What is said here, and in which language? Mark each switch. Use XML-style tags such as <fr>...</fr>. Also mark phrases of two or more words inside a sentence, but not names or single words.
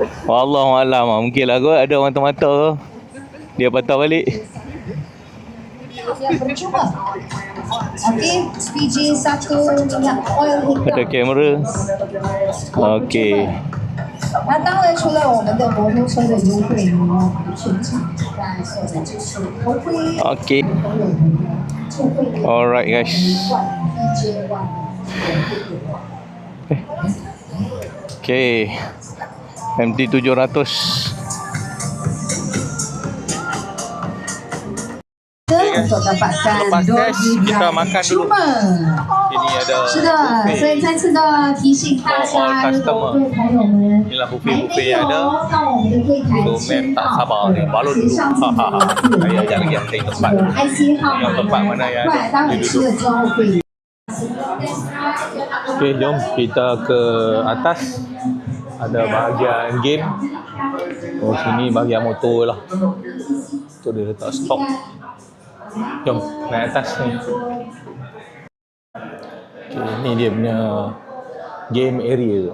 <ar>Wallahualam.</ar> <ms>Mungkin lah kot ada orang mata-mata. Dia patah balik. Yang percuma. Okey, SPG 1 minyak oil hitam. Ada kamera. Okey.</ms> <zh>那当然，除了我们的摩托车的优惠呢，全场在售的就是头盔。</zh> <en>Okey. Alright guys. Okay, MT-700.</en> <ms>Untuk dapatkan Lepas tes, kita makan dulu. Ini ada</ms> <zh>是的，所以再次的提醒大家，如果各位朋友们</zh> <ms>Inilah</ms> <zh>还</zh> <en>buffet-buffet</en> <zh>没有</zh> <ms>yang ada.</ms> <zh>到我们的柜台</zh> <en>So,</en> <zh>签</zh> <ms>mem tak</ms> <zh>到</zh> <ms>sabar ni. Balon</ms> <zh>可以</zh> <ms>dulu.</ms> <zh>上自己的</zh> <ms>Saya ajak lagi yang cari tempat.</ms> <zh>IC 号</zh> <ms>Yang tempat mana</ms> <zh>码</zh> <ms>yang</ms> <zh>呢，</zh> <ms>ada.</ms> <zh>待会吃了之后可以。</zh> <ms>Okay, jom kita ke atas. Ada bahagian game. Oh, sini bahagian motor lah. Tu dia letak stok. Jom, naik atas ni. Okay, ni dia punya</ms> <en>game area.</en>